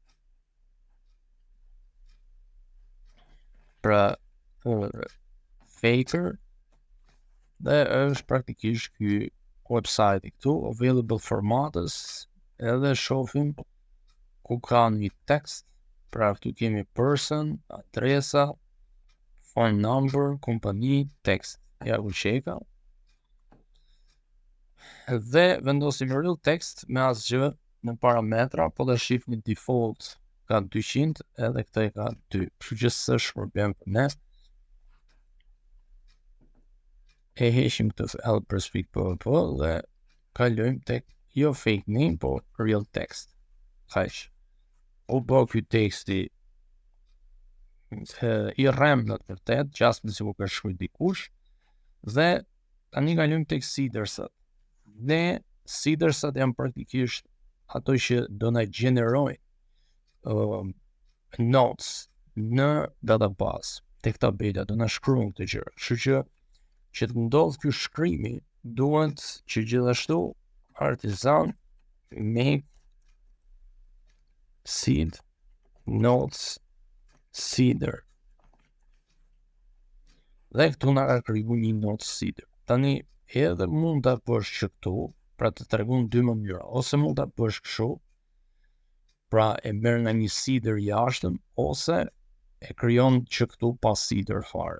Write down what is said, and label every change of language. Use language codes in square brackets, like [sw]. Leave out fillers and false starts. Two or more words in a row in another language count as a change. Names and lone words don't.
[sq] pra faker dhe është praktikisht ky website këtu, available formatës, edhe shohim ku ka një tekst, pra këtu kemi person, adresa, [en] phone number, [sq] kompani, tekst, ja ku qeka, dhe vendosim [en] real text [sq] me asgjë në parametra, po dhe shifni default ka 200 edhe këte ka 2, kështu që s'është problem për ne. E heqim këtë helpers.php dhe kalojmë tek jo [en] fake name, [sq] po [en] real text. [sq] Kaq. U bë ky teksti i rremnët vërtet, gjasmë si ku ka shkruaj dikush, dhe tani kalojmë tek seedersat. Ne seedersat janë praktikisht ato që do na gjenerojnë notes në database, tek tabela do na shkruajnë këtë gjëra. Kështu që të ndodh ky shkrimi, duhet që gjithashtu [en] artisan make seed notes seeder. [sq] Dhe këtu na ka kriju një [en] note seeder. [sq] Tani edhe mund ta bësh që këtu, pra të tregon dy mënyra, ose mund ta bësh kështu, pra e merr nga një seeder jashtëm, ose e krijon që këtu pa seeder fare.